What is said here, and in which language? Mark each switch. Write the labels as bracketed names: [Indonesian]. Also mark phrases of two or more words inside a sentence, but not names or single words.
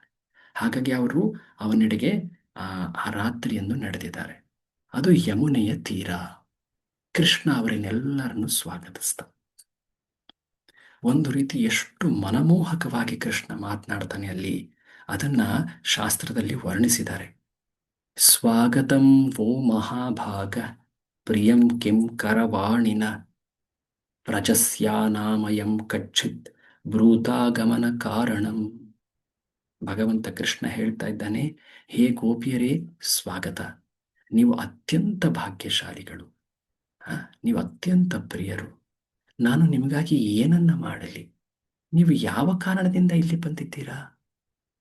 [Kannada] ಹಾಗಾಗಿ ಅವರು ಅವನೆಡೆಗೆ ಆ ರಾತ್ರಿಯನ್ನು ನಡೆದಿದ್ದಾರೆ. ಅದು ಯಮುನೆಯ ತೀರ. ಕೃಷ್ಣ ಅವರನ್ನೆಲ್ಲರನ್ನು ಸ್ವಾಗತಿಸ್ತ. ಒಂದು ರೀತಿ ಎಷ್ಟು ಮನಮೋಹಕವಾಗಿ ಕೃಷ್ಣ ಮಾತನಾಡ್ತಾನೆ ಅಲ್ಲಿ, ಅದನ್ನ ಶಾಸ್ತ್ರದಲ್ಲಿ ವರ್ಣಿಸಿದ್ದಾರೆ. [Sanskrit] ಸ್ವಾಗತಂ ವೋ ಮಹಾಭಾಗ ಪ್ರಿಯಂ ಕಿಂ ಕರವಾಣಿನ ಪ್ರಜಸ್ಯಾನಾಮಯಂ ಕಚ್ಚಿತ್ ಬ್ರೂತಾಗಮನ ಕಾರಣಂ. [Kannada] ಭಗವಂತ ಕೃಷ್ಣ ಹೇಳ್ತಾ ಇದ್ದಾನೆ, ಹೇ ಗೋಪಿಯರೇ ಸ್ವಾಗತ, ನೀವು ಅತ್ಯಂತ ಭಾಗ್ಯಶಾಲಿಗಳು, ನೀವು ಅತ್ಯಂತ ಪ್ರಿಯರು. ನಾನು ನಿಮಗಾಗಿ ಏನನ್ನ ಮಾಡಲಿ? ನೀವು ಯಾವ ಕಾರಣದಿಂದ ಇಲ್ಲಿ ಬಂದಿದ್ದೀರಾ?